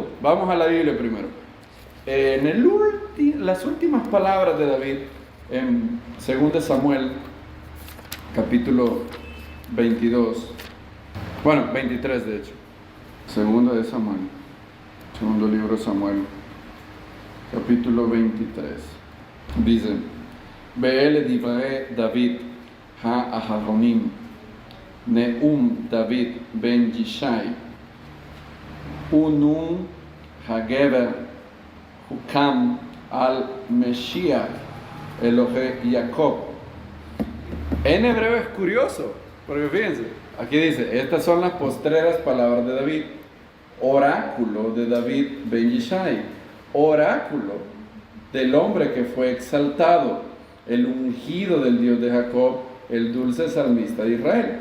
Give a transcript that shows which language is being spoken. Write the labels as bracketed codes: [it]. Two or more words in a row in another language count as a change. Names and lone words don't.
[es] Vamos a la Biblia primero. Las últimas palabras de David, en 2 Samuel, capítulo 22, bueno, 23 de hecho. Segundo de Samuel, segundo libro de Samuel, capítulo 23. Dice, [he] וְאֵלֶּה דִּבְרֵי דָוִד הָאַחֲרֹנִים נְאֻם דָּוִד בֶּן יִשַׁי וּנְאֻם הַגֶּבֶר הֻקַם עַל מְשִׁיחַ אֱלֹהֵי יַעֲקֹב. [es] En hebreo es curioso, porque fíjense, aquí dice, estas son las postreras palabras de David, oráculo de David ben Yishai, oráculo del hombre que fue exaltado, el ungido del Dios de Jacob, el dulce salmista de Israel.